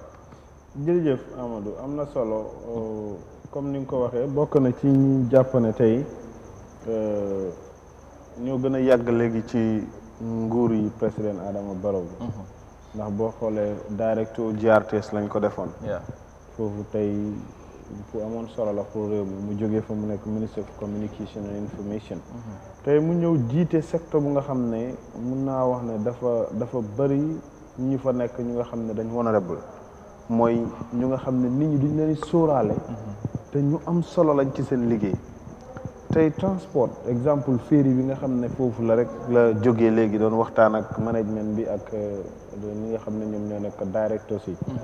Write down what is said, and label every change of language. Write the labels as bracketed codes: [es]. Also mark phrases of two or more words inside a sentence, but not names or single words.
[wo] jërëjëf Amadou am na solo comme ni nga ko waxee bokk na ci ñi jàpp ne tey ñoo gën a yàgg léegi ci nguur yi président Adama Barrow bi ndax boo xoolee directeur GRTS lañ ko defoon foofu tey fu amoon solo la pour réew mi mu jógee fa mu nekk [en] ministre of communication and [wo] information tey mu ñëw jiite secteur bu nga xam ne mun naa wax ne dafa bëri ñu fa nekk ñu nga xam ne dañ honorable mooy ñu nga xam ne nit ñi duñ leen sóoraale te ñu am solo lañ ci seen liggéey tey transport exemple ferry bi nga xam ne foofu la rek la jógee léegi doon waxtaan ak management bi ak ñi nga xam ne ñoom ñoo nekk directeurs yi